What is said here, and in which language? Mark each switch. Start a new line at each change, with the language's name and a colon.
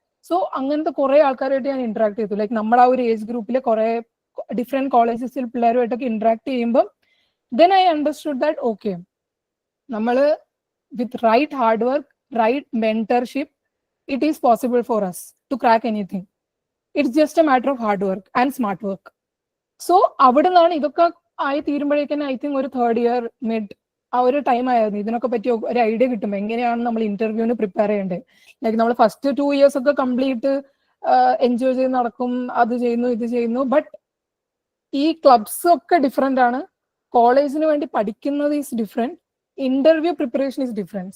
Malayalam: So അങ്ങനത്തെ കുറെ ആൾക്കാരായിട്ട് ഞാൻ ഇന്ററാക്ട് ചെയ്തു. ലൈക് നമ്മൾ ആ ഒരു ഏജ് ഗ്രൂപ്പിലെ കുറെ ഡിഫറെന്റ് കോളേജസിൽ പിള്ളേരുമായിട്ടൊക്കെ ഇന്ററാക്ട് ചെയ്യുമ്പോൾ
English: Then I understood that okay, നമ്മള് with right hard work, right mentorship, it is possible for us to crack anything. It's just a matter of hard work and smart work.
Malayalam: So അവിടെ നിന്നാണ് ഇതൊക്കെ ആയി തീരുമ്പോഴേക്കും I think ഒരു 3rd year mid ആ ഒരു time ആയിരുന്നു ഇതിനൊക്കെ പറ്റി ഒരു ഐഡിയ കിട്ടുമ്പോൾ എങ്ങനെയാണ് നമ്മൾ ഇന്റർവ്യൂവിന് പ്രിപ്പയർ ചെയ്യേണ്ടത്. ലൈക്ക് നമ്മൾ ഫസ്റ്റ് 2 years ഒക്കെ കംപ്ലീറ്റ് എൻജോയ് ചെയ്ത് നടക്കും, അത് ചെയ്യുന്നു ഇത് ചെയ്യുന്നു. ബട്ട് ഈ ക്ലബ്സ് ഒക്കെ ഡിഫറെന്റ് ആണ്, കോളേജിന് വേണ്ടി പഠിക്കുന്നത് is different, interview preparation is different.